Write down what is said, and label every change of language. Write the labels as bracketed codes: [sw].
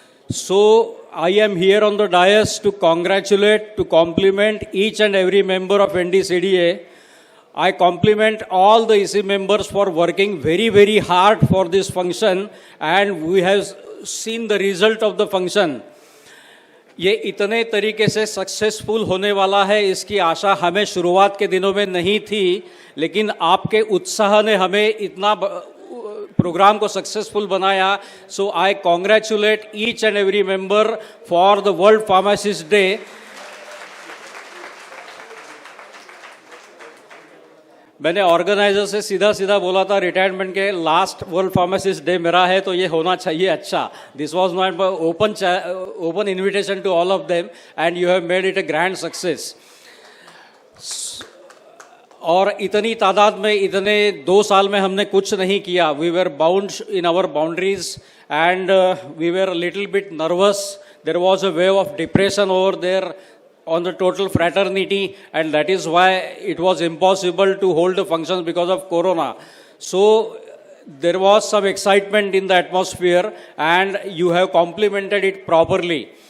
[en] So I am here on the dais to congratulate, to compliment each and every member of NDCDA. I compliment all the EC members for working very, very hard for this function, and we have seen the result of the function. [hi] ये इतने तरीके से successful होने वाला है, इसकी आशा हमें शुरुआत के दिनों में नहीं थी, लेकिन आपके उत्साह ने हमें इतना प्रोग्राम को सक्सेसफुल बनाया. [en] So I congratulate each and every member for the world pharmacist day. [hi] मैंने ऑर्गेनाइजर से सीधा सीधा बोला था रिटायरमेंट के लास्ट वर्ल्ड फार्मासिस्ट डे मेरा है तो ये होना चाहिए अच्छा. [en] This was not open invitation to all of them and you have made it a grand success. [hi] और इतनी तादाद में इतने 2 साल में हमने कुछ नहीं किया. [en] We were bound in our boundaries and we were little bit nervous. There was a wave of depression over there on the total fraternity, and that is why it was impossible to hold the functions because of corona. So there was some excitement in the atmosphere and you have complemented it properly.